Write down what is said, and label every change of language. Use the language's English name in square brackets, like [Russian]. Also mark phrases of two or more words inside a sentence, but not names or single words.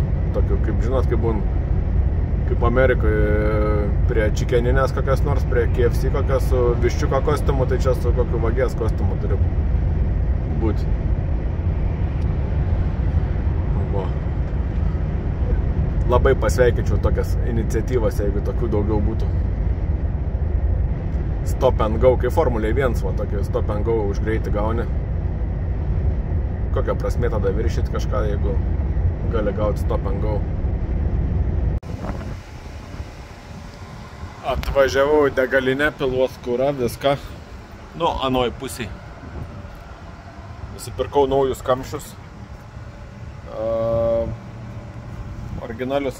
[Lithuanian] Tokiu, kaip žinot, kaip Amerikoje prie čikeninės kokias nors, prie KFC kokias su viščiuko kostiumu, tai čia su kokiu vagės kostiumu turi būti. Va. Labai pasveikinčiau tokias iniciatyvas, jeigu tokių daugiau būtų. [English] Stop and go, [Lithuanian] kaip Formulė 1, va, tokį [English] stop and go [Lithuanian] už greitį gauni. Kokia prasmė tada viršyti kažką, jeigu gali gauti [English] stop and go. [Lithuanian] Atvažiavau į degalinę, piluos kurą, viską. Nu, anoj pusiai. Nusipirkau naujus kamščius. Originalius.